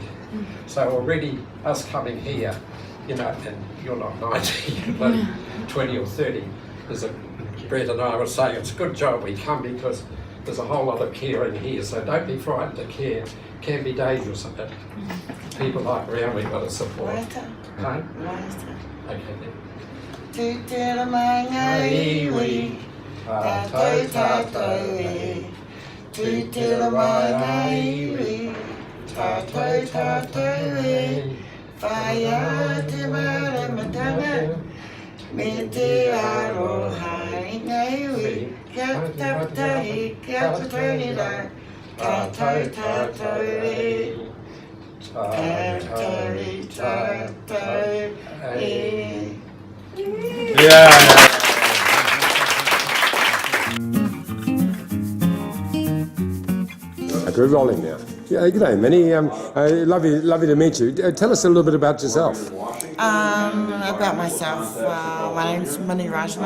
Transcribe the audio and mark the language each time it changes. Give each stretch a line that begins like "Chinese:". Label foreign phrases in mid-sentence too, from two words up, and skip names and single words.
English: So already us coming here, you know, and you're not 90, you're bloody 20 or 30, Brett and I were saying it's a good job we come, because there's a whole lot of caring here, so don't be frightened to care. It can be dangerous a bit. People like around, we've got to support. Okay? Okay then.
Māori: Te tera mai ngai iwi, tātou tātou e. Te tera mai ngai iwi, tātou tātou e. Whaia te maramatanga, me te aroha i ngai iwi. Kia tapatahi, kia patarira, Tatou, tatou, e. Tatou, tatou, e.
English: Yeah. We're rolling now. Yeah, good day, Minnie. Lovely to meet you. Tell us a little bit about yourself. About myself, my name's Minnie Ratima.